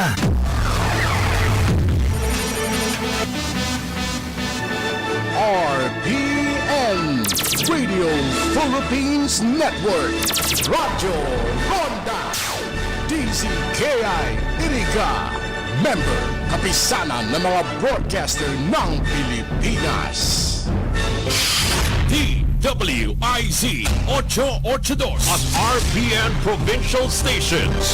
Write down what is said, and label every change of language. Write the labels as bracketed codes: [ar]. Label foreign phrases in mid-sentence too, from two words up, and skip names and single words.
[tl] RPN Radio Philippines Network Radyo Ronda DCKI Iriga Member kapisanan ng mga broadcaster ng Pilipinas. DWIZ 882 at RPN Provincial Stations.